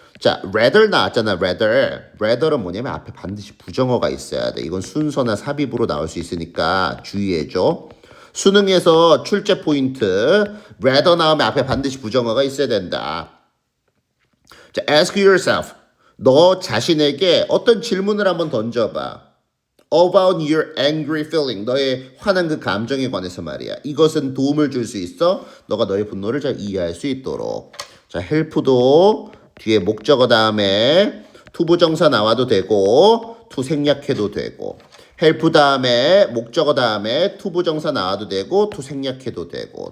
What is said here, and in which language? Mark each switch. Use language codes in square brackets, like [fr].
[ko] 자, rather 나왔잖아. rather는 뭐냐면 앞에 반드시 부정어가 있어야 돼. 이건 순서나 삽입으로 나올 수 있으니까 주의해줘. 수능에서 출제 포인트 rather 나오면 앞에 반드시 부정어가 있어야 된다. [en] 자, ask yourself. [ko] 너 자신에게 어떤 질문을 한번 던져봐. [en] About your angry feeling. [ko] 너의 화난 그 감정에 관해서 말이야. 이것은 도움을 줄 수 있어. 너가 너의 분노를 잘 이해할 수 있도록. 자, help도 뒤에 목적어 다음에 투부정사 나와도 되고 투 생략해도 되고 help 다음에 목적어 다음에 투부정사 나와도 되고 투 생략해도 되고.